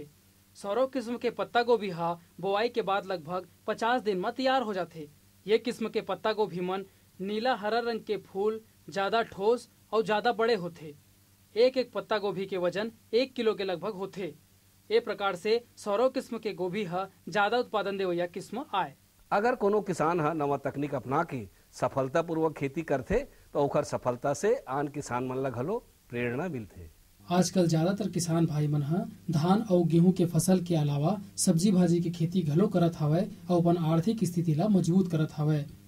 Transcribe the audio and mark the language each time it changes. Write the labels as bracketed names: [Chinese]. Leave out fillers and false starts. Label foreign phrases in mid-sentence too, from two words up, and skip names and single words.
[Chhattisgarhi] सौरव किस्म के पत्ता गोभी हा बोआई के बाद लगभग 50 दिन में तैयार हो जाते। ये किस्म के पत्ता गोभी मन नीला हरा रंग के फूल, ज्यादा ठोस और ज्यादा बड़े होते। एक पत्ता गोभी के वजन 1 किलो के लगभग होते। ये प्रकार से सौरव किस्म के गोभी हा ज्यादा उत्पादन देवैया किस्म आए। अगर कोनो किसान हा नवा तकनीक अपना के सफलता पूर्वक खेती करते तो ओकर सफलता से आन किसान मन ला घलो प्रेरणा मिलते। आजकल ज्यादातर किसान भाई मन हा धान और गेहूं के फसल के अलावा सब्जी भाजी के खेती घलो करत हवय और अपन आर्थिक स्थिति ला मजबूत करत हवय।